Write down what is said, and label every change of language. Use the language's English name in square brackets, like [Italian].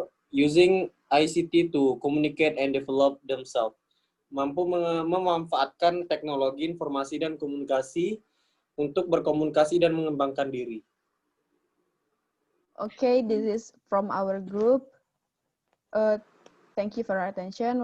[English] Using ICT to communicate and develop themselves. [Indonesian] Mampu memanfaatkan teknologi informasi dan komunikasi untuk berkomunikasi dan mengembangkan diri. [English] Okay, this is from our group. Thank you for your attention.